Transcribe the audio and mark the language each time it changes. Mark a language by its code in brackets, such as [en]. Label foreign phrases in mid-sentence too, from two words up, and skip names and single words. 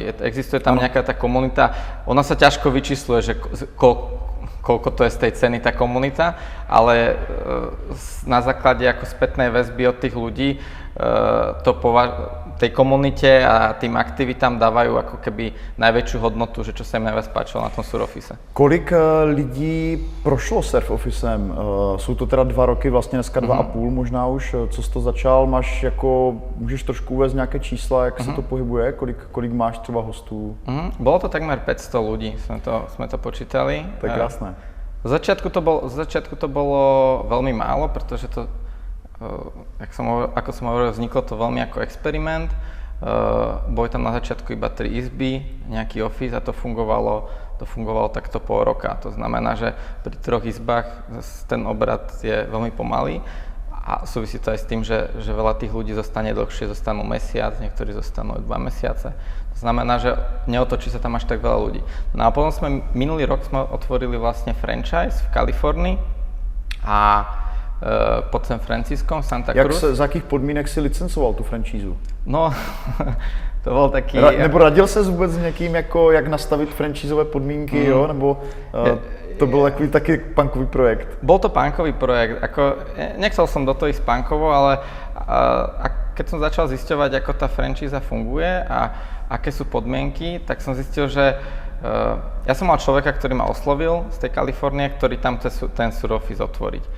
[sk] Existuje tam nejaká tá komunita, ona sa ťažko vyčísluje, že koľko to je z tej ceny tá komunita, ale na základe ako spätnej väzby od tých ľudí tej komunite a tým aktivitám dávajú ako keby najväčšiu hodnotu, že čo sa im najviac páčilo na tom surofise. [cs] Kolik lidí prošlo surf officem? Jsou to teda 2 roky, vlastně dneska 2,5 možná už, co jsi to začal, můžeš trošku uvést nějaké čísla, jak se to pohybuje, kolik máš třeba hostů? [sk] Bolo to takmer 500 ľudí, sme to počítali. To je krásne. Z začiatku to bolo veľmi málo, pretože to, ako som hovoril, vzniklo to veľmi ako experiment. Boli tam na začiatku iba 3 izby, nejaký office a to fungovalo takto pol roka. To znamená, že pri 3 izbách ten obrat je veľmi pomalý a súvisí to aj s tým, že veľa tých ľudí zostane dlhšie, zostanú mesiac, niektorí zostanú 2 mesiace. To znamená, že neotočí sa tam až tak veľa ľudí. No a potom minulý rok sme otvorili vlastne franchise v Kalifornii a pod San Franciskom, Santa Cruz. [cs] Za jakých podmínek si licencoval tu franšízu? [sk] No, to bol taký... [cs] Nebo radil ses vůbec s někým, jako jak nastavit franšízové podmínky, jo? Nebo to byl takový taky punkový projekt? [sk] Bol to punkový projekt. Nechcel som do toho ísť punkovo, ale keď som začal zisťovať, ako tá franšíza funguje a aké sú podmienky, tak som zistil, že ja som mal človeka, ktorý ma oslovil z tej Kalifornie, ktorý tam chce ten suroffice otvoriť.